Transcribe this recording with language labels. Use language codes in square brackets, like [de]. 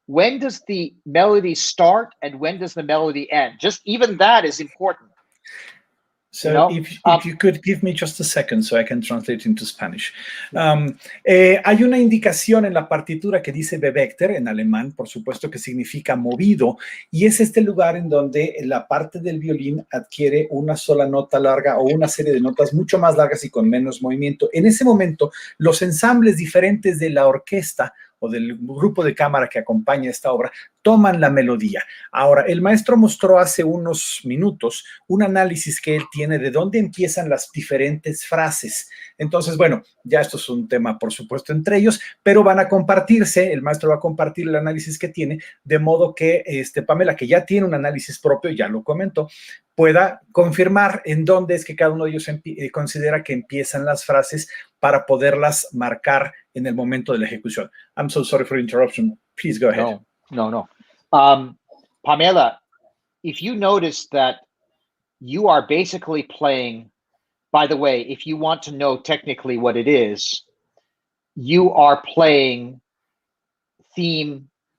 [en] When does the melody start and when does the melody end? Just even that is important. So if you could give me just a second so I can translate into Spanish. [es] Hay una indicación en la partitura que dice Bewegter, en alemán, por supuesto, que significa movido, y es este lugar en donde la parte del violín adquiere una sola nota larga o una serie de notas mucho más largas y con menos movimiento. En ese momento, los ensambles diferentes de la orquesta o del grupo de cámara que acompaña esta obra, toman la melodía. Ahora, el maestro mostró hace unos minutos un análisis que él tiene de dónde empiezan las diferentes frases. Entonces, bueno, ya esto es un tema, por supuesto, entre ellos, pero van a compartirse, el maestro va a compartir el análisis que tiene, de modo que Pamela, que ya tiene un análisis propio, ya lo comentó, pueda confirmar en dónde es que cada uno de ellos considera que empiezan las frases para poderlas marcar en el momento de la ejecución. [en] I'm so sorry for the interruption. Please go ahead. No. Pamela, if you notice that you are basically playing, by the way, if you want to know technically what it is, you are playing theme.